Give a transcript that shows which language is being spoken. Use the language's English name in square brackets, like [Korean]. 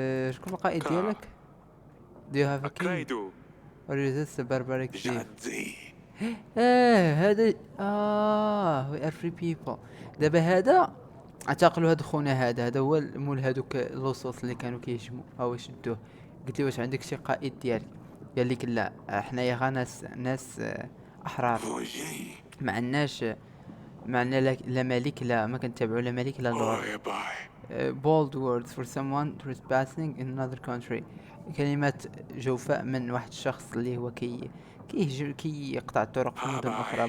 [Arabic] شكون القائد ديالك؟ [English] Do you have a king or is this a barbaric chief؟ هذا we are free people. [Arabic] دابا هذا اعتقلوا هاد خونا، هذا هو مول هادوك اللصوص اللي كانوا كيهجموا او يشدوه. قلت له واش عندك شي قائد ديالك؟ قال لك لا، حنايا غا ناس احرار، ما عندناش، ما عندنا لا ملك، لا ما كنتابعوا لا ملك لا لورد. [English] bold words for someone trespassing in another country. [Arabic] كلمات جوفاء من واحد الشخص اللي هو كي يقطع الطرق في مدن اخرى.